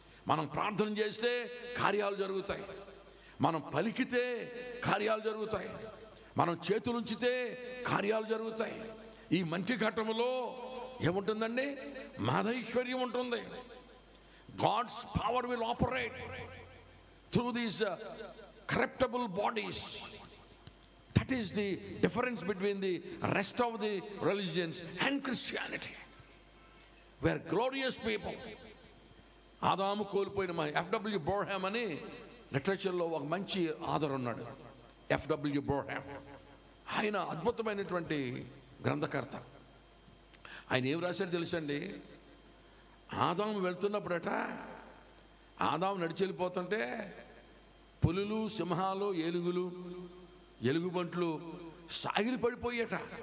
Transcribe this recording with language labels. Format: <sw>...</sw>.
<te>మనం ప్రార్థన చేస్తే కార్యాలు జరుగుతాయి, మనం పలికితే కార్యాలు జరుగుతాయి, మనం చేతులుంచితే కార్యాలు జరుగుతాయి. ఈ మంచి ఘట్టములో ఏముంటుందండి? మహదైశ్వర్యం ఉంటుంది.</te> <en>God's power will operate through these corruptible bodies. That is the difference between the rest of the religions and Christianity. We are glorious people.</en> <te>ఆదాము కోల్పోయిన</te> <en>F.W. Boreham అని</en> <te>లిటరేచర్లో ఒక మంచి ఆథర్ ఉన్నాడు, ఎఫ్డబ్ల్యూ బ్రోహామ్. ఆయన అద్భుతమైనటువంటి గ్రంథకర్త. ఆయన ఏం రాశాడు తెలుసండి? ఆదాము వెళ్తున్నప్పుడట, ఆదాము నడిచి వెళ్ళిపోతుంటే పులులు, సింహాలు, ఎలుగుబంట్లు సాగిలి పడిపోయేట.</te>